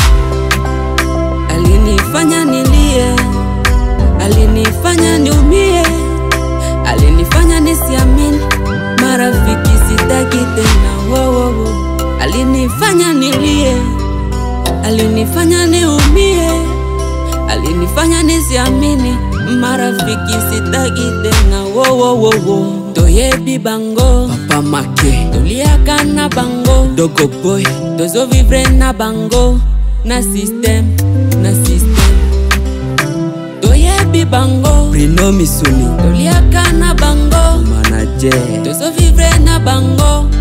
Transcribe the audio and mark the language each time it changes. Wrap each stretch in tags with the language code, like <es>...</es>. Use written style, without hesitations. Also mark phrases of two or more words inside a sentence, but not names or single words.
<sw>Alinifanya nilie, alinifanya niumie, alinifanya nisiamini, marafiki sitaki tena. Alinifanya nilie, alinifanya niumie, alinifanya nisiamini, marafiki sitaki tena.</sw> <ln>Toyebi bango, papa make, toliaka na bango, dogo boy, tozo vivre na bango, na system, na system. Toyebi bango, Bruno Misuni, toliaka na bango, manager, tozo vivre na bango,</ln>